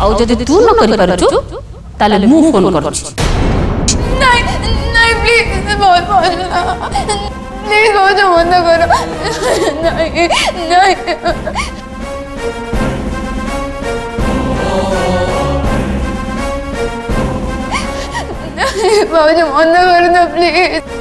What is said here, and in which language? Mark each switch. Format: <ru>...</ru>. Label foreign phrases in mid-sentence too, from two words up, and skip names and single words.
<or>ଆଉ ଯଦି ତୁ ନ କରି ପାରୁଛୁ ତାହେଲେ ମୁଁ ଫୋନ କରୁଛି।</or> <hi>नहीं नहीं प्लीज बहुत प्लीज बहुत बंद करो नहीं नहीं बहुत बंद कर दो प्लीज</hi>